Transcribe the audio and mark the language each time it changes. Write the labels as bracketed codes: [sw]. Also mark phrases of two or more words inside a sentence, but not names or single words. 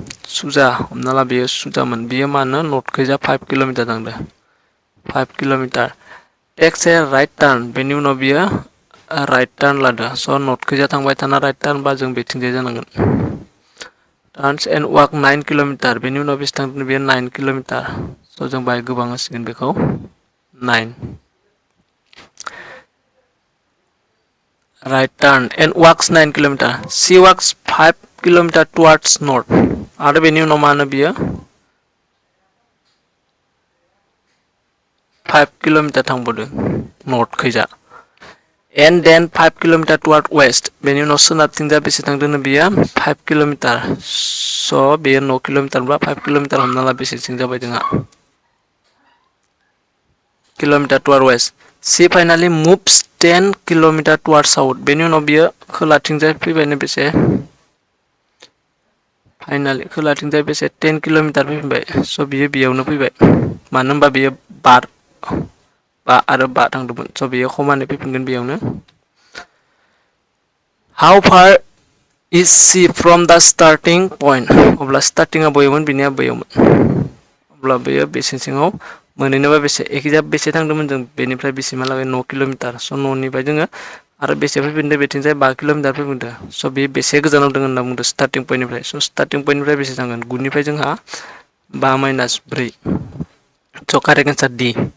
[brx] सुजा हमना ला बेयो सुजामोन बेयो मानो नर्थखैजा 5 किल'मिटार थांदों 5 किल'मिटार [en] takes a right turn [brx] बेनि उनाव बियो [en] right turn [brx] लादो स' नर्थखैजा थांबाय थाना [en] right turn [brx] बा जों बेथिंजाय जानांगोन। [en] turns and walk [brx] 9 किल'मिटार बेनि उनाव बेसे थांदों बेयो 9 किल'मिटार स' जों बाहाय गोबां होसिगोन बेखौ 9 [en] right turn and walks 9 kilometer. She walks 5 kilometer towards north. [brx] आरो बेनि उनाव मा होनो बियो 5 किल'मिटार थांबावदों नर्थखैजा [en] and then 5 kilometer toward west. [brx] बेनि उनाव सोनाबथिंजा बेसे थांदों बियो 5 किल'मिटार स' बेयो 9 किल'मिटार बा 5 किल'मिटार हमना ला बेसेथिं जाबाय जोंहा किल'मिटार [en] toward west. She finally moves 10 kilometer towards south. [brx] बेनि उनाव बियो खोलाथिंजाय फैबायनो बेसे फाइनालि खोलाथिंजाय बेसे 10 किल'मिटार फैबाय स' बियो बेयावनो फैबाय मानो होनबा बियो बा आरो बा थांदोंमोन स' बियो समानै फैफिनगोन बेयावनो [en] How far is she from the starting point? [brx] अब्ला स्टार्टिंआ बयमोन बिनिया बैयावमोन अब्ला बेयो बेसे सिङाव मोनहैनोबा बेसे एखिजाब बेसे थांदोंमोन जों बेनिफ्राय बेसिमहालागै 9 किल'मिटार स' न'निफ्राय जोङो आरो बेसे फैफिनदों बेथिंजाय 5 किल'मिटार फैफिनदों स' बे बेसे गोजानाव दङ होनना बुंदों [en] starting pointनिफ्राय [brx] स' [en] starting pointनिफ्राय [brx] बेसे थांगोन 9 निफ्राय जोंहा 5 - 4 स' [en] correct answer D